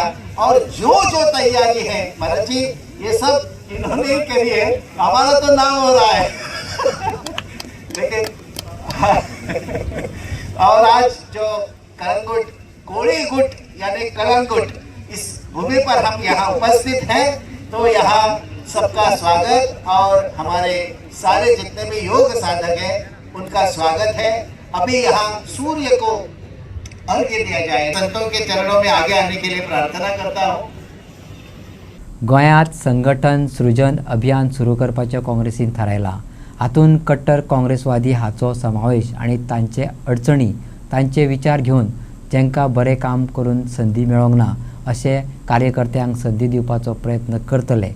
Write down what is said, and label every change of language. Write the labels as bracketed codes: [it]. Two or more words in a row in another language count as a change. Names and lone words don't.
[hi] और जो जो तैयारी है महाराज जी ये सब इन्होंने ही करी है, हमारा तो नाम हो रहा है लेकिन और आज जो करंगुट कोड़ी गुट यानी कलंगुट इस भूमि पर हम यहाँ उपस्थित हैं, तो यहाँ सबका स्वागत और हमारे सारे जितने भी योग साधक हैं उनका स्वागत है. अभी यहाँ सूर्य को अर्घ्य दिया जाए. संतों के चरणों में आगे आने के लिए प्रार्थना करता हूँ. [kok] गोंयांत संघटन सृजन अभियान सुरू करपाचें काँग्रेसीन थारायलां. हातूंत कट्टर काँग्रेसवादी हाचो समावेश आनी तांचे अडचणी तांचे विचार घेवन जेंकां बरें काम करून संदी मेळोंक ना अशें कार्यकर्त्यांक संदी दिवपाचो प्रयत्न करतले.